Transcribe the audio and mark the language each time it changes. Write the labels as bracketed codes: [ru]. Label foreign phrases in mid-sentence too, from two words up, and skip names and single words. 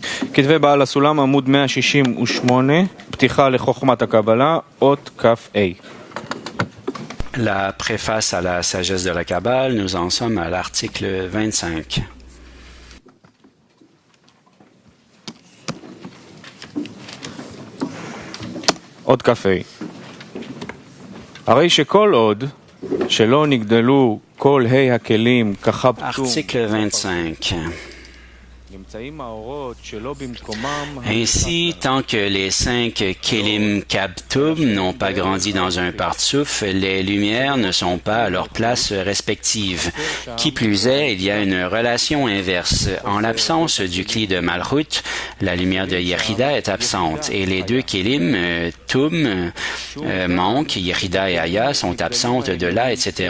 [he] כתבי בעל הסולם, עמוד 168, פתיחה לחוכמת הקבלה, אות כ"ה. [fr] La préface à la sagesse de la Kabbale, nous en sommes à l'article 25. [he] אות כ"ה. הרי שכל עוד שלא נגדלו כל ה' הכלים כחבטום. [fr] Article 25. Ainsi, tant que les 5 Kelim Kabtum n'ont pas grandi dans un partsouf, les lumières ne sont pas à leur place respective. Qui plus est, il y a une relation inverse. En l'absence du Kli de Malchut, la lumière de Yechida est absente et les 2 Kelim, Tum, manquent, Yechida et Aya sont absentes de là, etc.